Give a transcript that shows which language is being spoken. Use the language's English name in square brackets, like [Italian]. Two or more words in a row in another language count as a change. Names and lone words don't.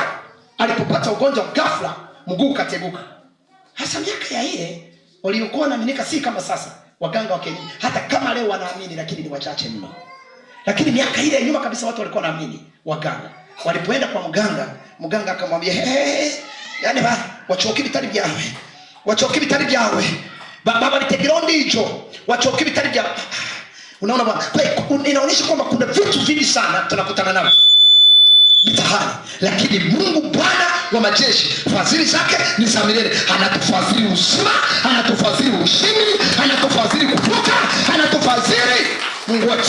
[Swahili] Alipopata ugonjwa wa ghafla, mguu kateguka. Hasa miaka ya ile waliokuwa wanaaminika si kama sasa waganga wa kienyeji. Hata kama leo wanaamini, lakini ni wachache mno. Lakini miaka ile nyuma kabisa watu walikuwa wanaamini waganga. Walipoenda kwa mganga akamwambia, yani [Kinyarwanda] wachoki bitari byawe. Wachoki bitari byawe. Baba nitegirondi hicho. Wachoki bitari byawe. [Swahili] Unaona bwana? Kwa hiyo inaonyesha kwamba kuna vitu vingi sana tunakutana navyo mtahani, lakini Mungu Bwana wa majeshi, fadhili zake ni za milele. Anatufadhili uzima, anatufadhili ushindi, anatufadhili kuvuka, anatufadhili Mungu wetu.